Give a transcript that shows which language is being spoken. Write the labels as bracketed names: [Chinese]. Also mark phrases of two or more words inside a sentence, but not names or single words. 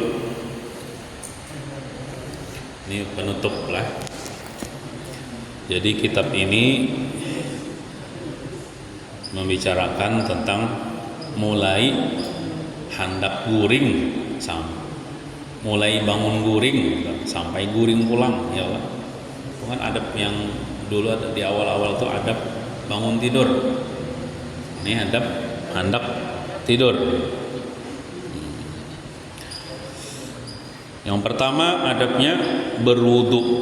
[Indonesian] Ini penutup lah. [Banjar] Jadi kitab ini membicarakan tentang mulai hendak guring mulai bangun guring sampai guring pulang, [Arabic] يا الله. [Indonesian] Itu kan adab yang dulu ada di awal-awal itu adab bangun tidur. Ini adab hendak tidur. Yang pertama adabnya berwudu.